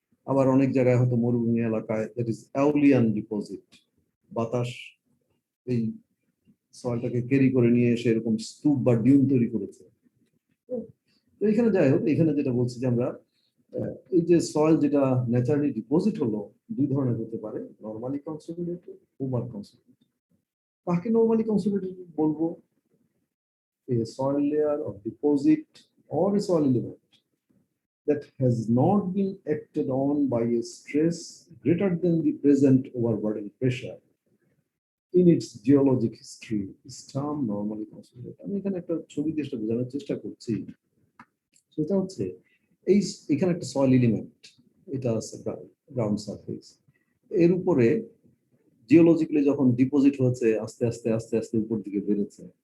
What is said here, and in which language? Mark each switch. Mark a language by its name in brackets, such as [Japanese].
[Bangla] আবার অনেক জায়গায় হয়তো মরুভূমি এলাকায় [English] that is aeolian deposit, [Bangla] বাতাস এই সয়েলটাকে ক্যারি করে নিয়ে এসে এরকম স্তূপ বা ডিউন তৈরি করেছে। তো এখানে যাই হোক, এখানে যেটা বলছি যে আমরা এই যে সয়েল যেটা ন্যাচারালি ডিপোজিট হলো দুই ধরনের হতে পারে, নরমালি কনসলিডেটেড, ওভার কনসলিডেটেড। কাকে নরমালি কনসলিডেটেড বলবো? [English] A soil layer of deposit or a soil element that has not been acted on by a stress greater than the present overburden pressure in its geologic history is termed normally consolidated. [Bangla] আমি এখানে একটা ছবি দিয়ে বোঝানোর চেষ্টা করছি। সেটা হচ্ছে এখানে একটা সয়েল এলিমেন্ট, এটা আছে গ্রাউন্ড সারফেস, এর উপরে জিওলজিক্যালি যখন ডিপোজিট হয়েছে আস্তে আস্তে আস্তে আস্তে উপর দিকে বেড়েছে।